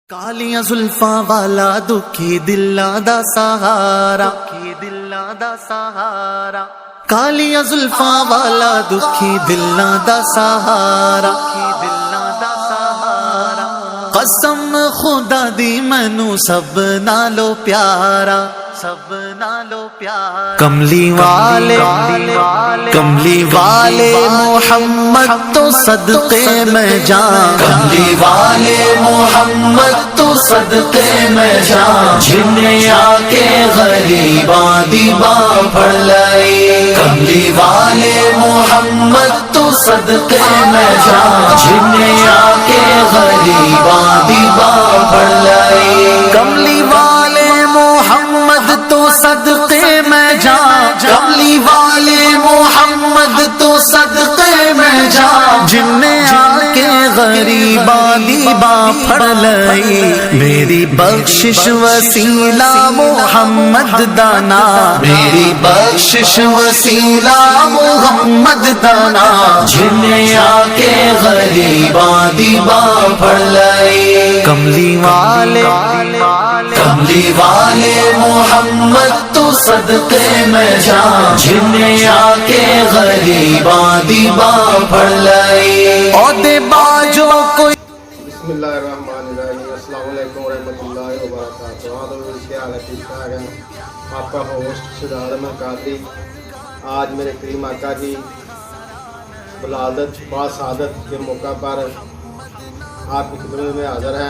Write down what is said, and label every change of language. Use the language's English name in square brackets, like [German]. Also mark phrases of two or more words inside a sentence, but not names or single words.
[Punjabi] کالیاں زلفاں والا دکھی دلاں دا سہارا، کالیاں زلفاں والا دکھی دلاں دا سہارا، قسم خدا دی مینوں سب نالوں پیارا، کملی والے محمد تو صدقے میں جان، کملی والے محمد تو صدقے میں جان، جنہیں آ کے غریباں دی باں پھڑ لائی، کملی والے محمد تو صدقے میں جان، جنہیں آ کے غریباں دی باں پھڑ لائی، کملی والے محمد تو صدقے میں جان، کملی والے محمد تو صدقے میں جان، جن نے آ کے غریباں دی باں پھڑ لئی، میری بخشش وسیلہ محمد دانا، میری بخشش وسیلہ محمد دانا، جن نے آ کے غریباں دی باں پھڑ لئی، کملی والے محمد تو صدقے میں جان، جنہیں آ کے غریباں دی باں پھڑ لئی، عہدے باجوں کو [Arabic] بسم اللہ الرحمن الرحیم۔ السلام علیکم ورحمۃ اللہ وبرکاتہ۔ [Urdu] کیا حال ہے؟ ٹھیک ٹھاک ہے؟ آپ کا ہوسٹ شہزاد احمد قادری آج میرے کریم آقا کی ولادت باسعادت کے موقع پر آپ کی خدمت میں حاضر ہیں۔